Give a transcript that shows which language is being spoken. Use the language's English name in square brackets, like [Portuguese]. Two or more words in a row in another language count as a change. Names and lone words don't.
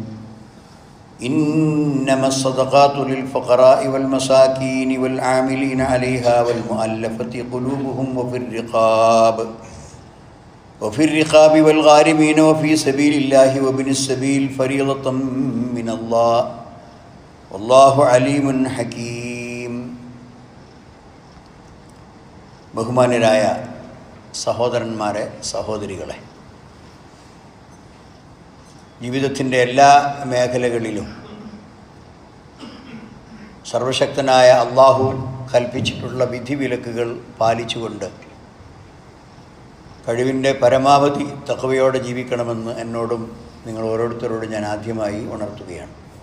[Arabic] إنما الصدقات للفقراء والمساكين والعاملين عليها والمؤلفة قلوبهم وفي الرقاب والغارمين وفي سبيل الله وابن السبيل فريضة من الله والله عليم حكيم. [Malayalam] ബഹുമാന്യരായ സഹോദരന്മാരെ, സഹോദരികളെ, ജീവിതത്തിൻ്റെ എല്ലാ മേഖലകളിലും സർവശക്തനായ അള്ളാഹു കൽപ്പിച്ചിട്ടുള്ള വിധിവിലക്കുകൾ പാലിച്ചുകൊണ്ട് കഴിവിൻ്റെ പരമാവധി തഖ്വയോടെ ജീവിക്കണമെന്ന് എന്നോടും നിങ്ങൾ ഓരോരുത്തരോടും ഞാൻ ആദ്യമായി ഉണർത്തുകയാണ്.